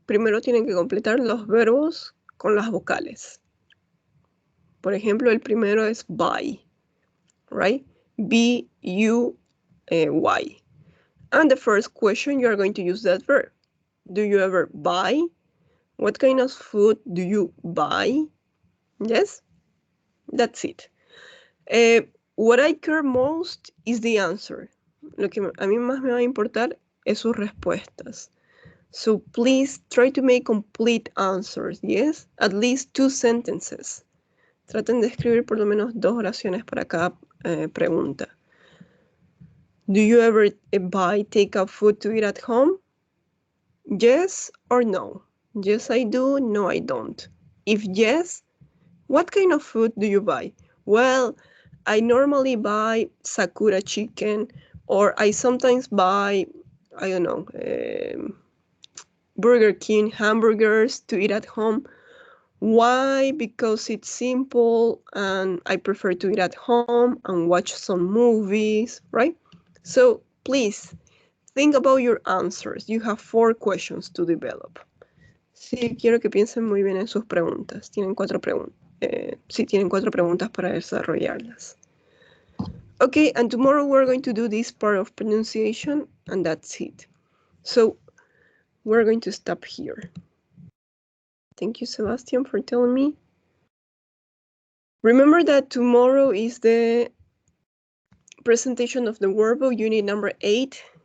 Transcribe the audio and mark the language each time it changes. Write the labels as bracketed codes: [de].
[es] Primero tienen que completar los verbos con las vocales. Por ejemplo, el primero es buy, right? [en] B-U-Y. And the first question, you are going to use that verb. Do you ever buy? What kind of food do you buy? Yes? That's it. What I care most is the answer. [es] Lo que a mí más me va a importar es sus respuestas. [en] So please try to make complete answers, yes? At least 2 sentences. [es] Traten de escribir por lo menos 2 oraciones para cada pregunta. [en] Do you ever buy takeout food to eat at home? Yes or no? Yes, I do. No, I don't. If yes, what kind of food do you buy? Well, I normally buy Sakura chicken, or I sometimes buy, I don't know, Burger King hamburgers to eat at home. Why? Because it's simple and I prefer to eat at home and watch some movies, right? So please think about your answers. You have 4 questions to develop. [es] Sí, quiero que piensen muy bien en sus preguntas. Tienen 4 preguntas. Sí, tienen 4 preguntas para desarrollarlas. [en] Okay, and tomorrow we're going to do this part of pronunciation, and that's it. So we're going to stop here. Thank you, Sebastian, for telling me. Remember that tomorrow is the presentation of the workbook, unit number 8.